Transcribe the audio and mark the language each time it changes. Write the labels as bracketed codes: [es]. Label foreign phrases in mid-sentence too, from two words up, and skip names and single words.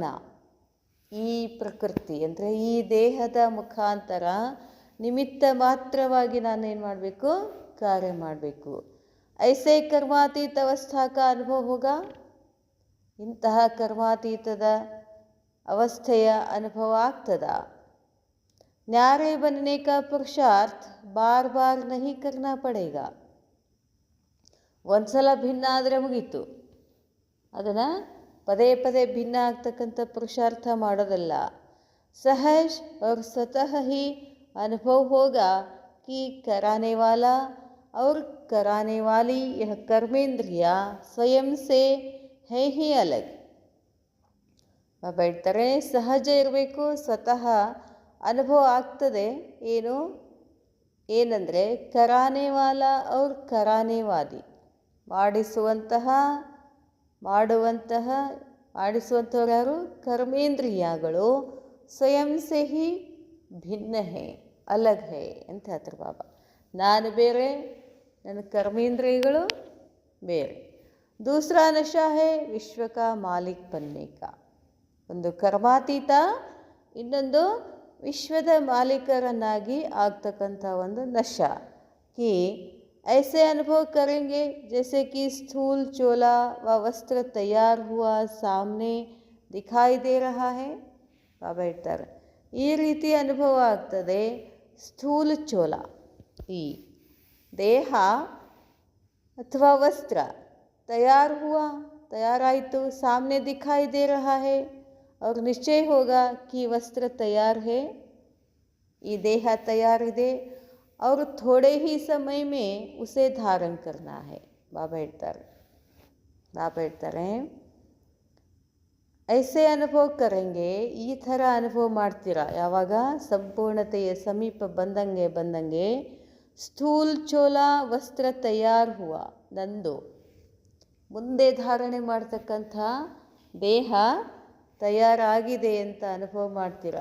[kn] ಈ ಪ್ರಕೃತಿ ಅಂದರೆ ಈ ದೇಹದ ಮುಖಾಂತರ ನಿಮಿತ್ತ ಮಾತ್ರವಾಗಿ ನಾನೇನು ಮಾಡಬೇಕು? ಕಾರ್ಯ ಮಾಡಬೇಕು. [hi] ऐसे कर्मातीत अवस्था का अनुभव होगा. [kn] ಇಂತಹ ಕರ್ಮಾತೀತದ ಅವಸ್ಥೆಯ ಅನುಭವ ಆಗ್ತದ. [hi] ನ್ಯಾರೆ बनने का पुरुषार्थ बार बार नहीं करना पड़ेगा. [kn] ಒಂದ್ಸಲ ಭಿನ್ನ ಆದರೆ ಮುಗೀತು. ಅದನ್ನು ಪದೇ ಪದೇ ಭಿನ್ನ ಆಗ್ತಕ್ಕಂಥ ಪುರುಷಾರ್ಥ ಮಾಡೋದಲ್ಲ. [hi] सहज और स्वतः ही अनुभव होगा कि कराने वाला और कराने वाली यह कर्मेंद्रिया स्वयं से है ही अलग. [kn] ಬಾಬಾ ಹೇಳ್ತಾರೆ, ಸಹಜ ಇರಬೇಕು, ಸ್ವತಃ ಅನುಭವ ಆಗ್ತದೆ. ಏನು? ಏನಂದರೆ [hi] करानेवाला और करानेवादी. [kn] ಮಾಡಿಸುವಂಥವ್ರು ಯಾರು? ಕರ್ಮೇಂದ್ರಿಯಗಳು. [hi] स्वयं से ही भिन्न है, अलग है [kn] ಅಂತ ಹೇಳ್ತಾರೆ [hi] ಬಾಬಾ. [kn] ನಾನು ಬೇರೆ, ನನ್ನ ಕರ್ಮೇಂದ್ರಿಯಗಳು ಬೇರೆ. [hi] दूसरा नशा है विश्व का मालिक बनने का. [kn] ಒಂದು ಕರ್ಮಾತೀತ, ಇನ್ನೊಂದು ವಿಶ್ವದ ಮಾಲೀಕರನ್ನಾಗಿ ಆಗ್ತಕ್ಕಂಥ ಒಂದು ನಶಾ. [hi] ಕಿ ऐसे अनुभव करेंगे जैसे कि स्थूल चोला व वस्त्र तैयार हुआ सामने दिखाई दे रहा है. [kn] ಬಾಬಾ ಹೇಳ್ತಾರೆ ಈ ರೀತಿ ಅನುಭವ ಆಗ್ತದೆ. ಸ್ಥೂಲ ಚೋಲ, ಈ ದೇಹ ಅಥವಾ ವಸ್ತ್ರ ತಯಾರಾಯಿತು, [hi] सामने दिखाई दे रहा है और निश्चय होगा कि वस्त्र तैयार है, ये देह तैयार ಇದೆ और थोड़े ही समय में उसे धारण करना है. [kn] ಬಾಬಾ ಹೇಳ್ತಾರೆ [hi] ऐसे अनुभव करेंगे, [kn] ಈ ಥರ ಅನುಭವ ಮಾಡ್ತೀರಾ ಯಾವಾಗ ಸಂಪೂರ್ಣತೆಯ ಸಮೀಪ ಬಂದಂಗೆ [hi] स्थूल चोला वस्त्र तैयार हुआ, [kn] ನಂದು ಮುಂದೆ ಧಾರಣೆ ಮಾಡ್ತಕ್ಕಂಥ ದೇಹ ತಯಾರಾಗಿದೆ ಅಂತ ಅನುಭವ ಮಾಡ್ತೀರಾ.